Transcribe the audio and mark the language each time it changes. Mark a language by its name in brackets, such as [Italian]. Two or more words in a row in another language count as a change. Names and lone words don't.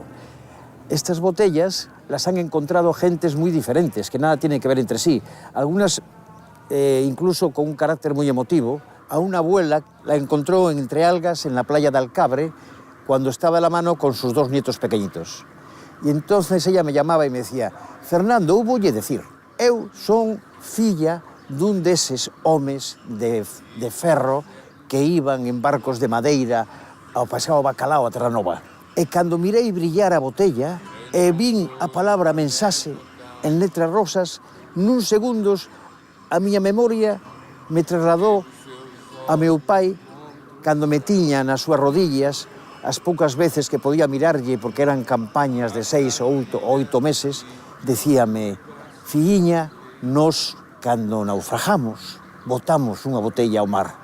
[Spanish] Estas botellas las han encontrado gentes muy diferentes, que nada tienen que ver entre sí, algunas incluso con un carácter muy emotivo. A una abuela la encontró entre algas en la playa de Alcabre, cuando estaba de la mano con sus 2 nietos pequeñitos. Y entonces ella me llamaba y me decía: Fernando, [Galician] eu voulle decir, eu son filla dun deses homes de ferro que iban en barcos de madeira ao paseo Bacalao a Terranova. E cando mirei brillar a botella e vin a palabra Mensaxe en letras rosas, nun segundos a miña memoria me trasladou a meu pai cando me tiña nas súas rodillas, as poucas veces que podía mirarlle, porque eran campañas de 6 ou 8 meses, decíame: filliña, nos, cando naufragamos, botamos unha botella ao mar.